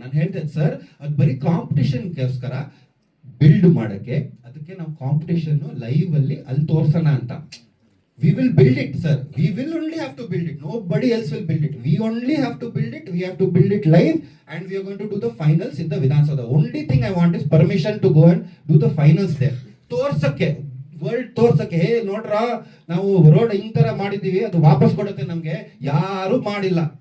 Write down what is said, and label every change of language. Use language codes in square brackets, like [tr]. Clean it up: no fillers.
[kn] ನಾನು ಹೇಳ್ದೆ ಸರ್ ಅದು ಬರೀ ಕಾಂಪಿಟೇಷನ್ಗೋಸ್ಕರ ಬಿಲ್ಡ್ ಮಾಡಕ್ಕೆ, ಅದಕ್ಕೆ ನಾವು ಕಾಂಪಿಟೇಷನ್ ಲೈವ್ ಅಲ್ಲಿ ಅಲ್ಲಿ ತೋರ್ಸೋಣ ಅಂತ. [en] We will build it, sir. We will only have to build it. Nobody else will build it. We only have to build it. We have to build it live, and we are going to do the finals in the Vidhan Sabha. The only thing I want is permission to go and do the finals there. [kn] ತೋರ್ಸಕ್ಕೆ, world ತೋರ್ಸಕ್ಕೆ, ಹೇ ನೋಡ್ರ ನಾವು road ಹಿಂಗ್ ತರ ಮಾಡಿದೀವಿ, ಅದು ವಾಪಸ್ ಕೊಡುತ್ತೆ ನಮ್ಗೆ, ಯಾರು ಮಾಡಿಲ್ಲ.